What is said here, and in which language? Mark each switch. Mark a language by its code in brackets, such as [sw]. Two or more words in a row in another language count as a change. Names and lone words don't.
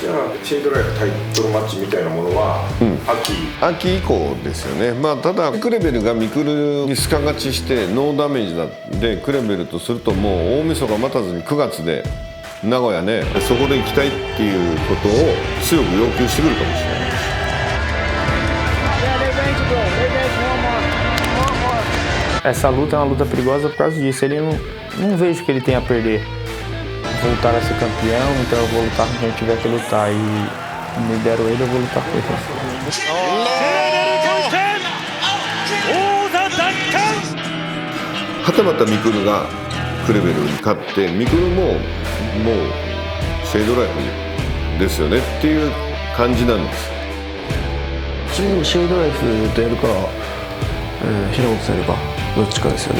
[ja] じゃあシェードライフタイトルマッチみたいなものは、秋以降ですよね。まあただクレベルがミクルにスカ勝ちしてノーダメージなんで、クレベルとするともう大晦日待たずに9月で名古屋ね、そこで行きたいっていうことを強く要求してくるかもしれない。 [pt] Essa luta é uma luta perigosa por causa disso. Ele não vejo que ele tenha a perder. Voltar a ser campeão, então eu vou lutar com quem tiver que lutar. E me deram ele, eu vou lutar com ele. [ja] はたまたミクルがクレベルに勝って、ミクルももうシェードライフですよねっていう感じなんです。自分もシェードライフとやるか、平本とやるかどっちかですよね。